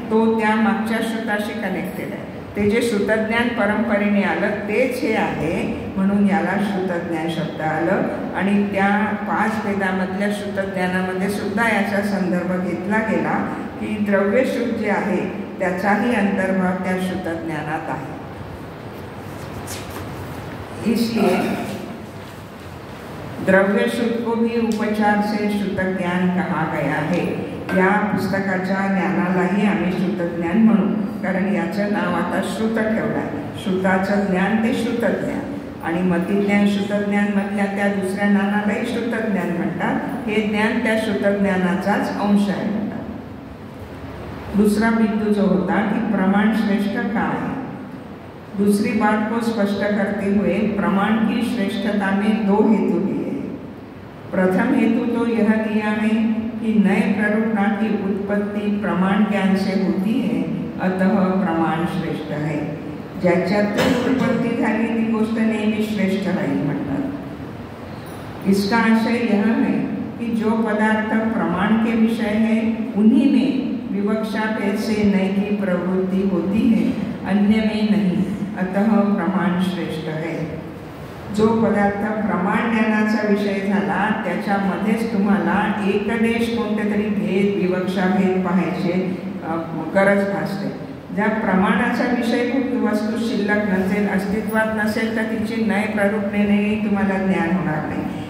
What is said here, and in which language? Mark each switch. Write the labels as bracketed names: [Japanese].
[Marathi] तो त्या मागच्या श्रुताशी कनेक्टेड आहे. ते जे श्रुतज्ञान परंपरेने आलं तेच हे आहे, म्हणून याला श्रुतज्ञान शब्द आलं. आणि त्या 5 वेदामधल्या श्रुतज्ञानामध्ये सुद्धा याचा संदर्भ घेतला गेला की द्रव्यश्रुत जे आहे त्याचाही अंतर्भाव त्या श्रुतज्ञानात आहे. [Hindi] इसलिए द्रव्यश्रुत को भी उपचार से श्रुतज्ञान कहा गया है. [Marathi] या पुस्तकाच्या ज्ञानालाही आम्ही श्रुतज्ञान म्हणू, कारण याचं नाव आता श्रुत ठेवलं आहे. श्रुताचं ज्ञान ते श्रुतज्ञान, आणि मतिज्ञान श्रुतज्ञानमधल्या त्या दुसऱ्या ज्ञानालाही श्रुतज्ञान म्हणतात. हे ज्ञान त्या श्रुतज्ञानाचाच अंश आहे म्हणतात. [Hindi] दूसरा बिंदू जो होता कि प्रमाण श्रेष्ठ का है. दूसरी बात को स्पष्ट करते हुए प्रमाण की श्रेष्ठता में 2 हेतु दिए. प्रथम हेतु तो यह दिया है कि नए प्ररूपता की उत्पत्ति प्रमाण ज्ञान से होती है, अतः प्रमाण श्रेष्ठ है. [Marathi] ज्याच्यातून उत्पत्ती झाली ती गोष्ट नेहमी श्रेष्ठ राहील म्हणतात. [Hindi] इसका आशय यह है कि जो पदार्थ प्रमाण के विषय है उन्हीं में विवक्षा भेद से नए की प्रवृत्ति होती है, अन्य में नहीं, अतः प्रमाण श्रेष्ठ है. [Marathi] जो पदार्थ प्रमाण ज्ञानाचा विषय झाला त्याच्यामध्येच तुम्हाला एकदेश कोणते तरी भेद, विवक्षा भेद पाहायचे गरज भासते. ज्या प्रमाणाचा विषय वस्तू शिल्लक नसेल, अस्तित्वात नसेल, तर तिची नय प्ररूपतेनेही तुम्हाला ज्ञान होणार नाही.